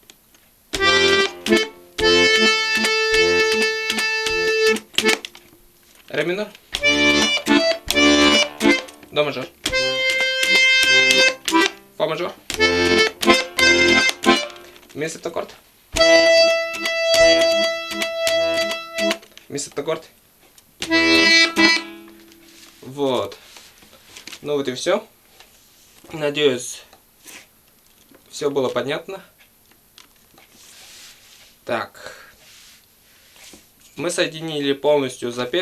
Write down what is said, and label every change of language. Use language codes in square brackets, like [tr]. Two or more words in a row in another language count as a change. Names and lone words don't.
[ru] ре минор, до мажор, фа мажор, ми септаккорд, ми септаккорд. Вот. Ну вот и все. Надеюсь, все было понятно. Так. Мы соединили полностью запев.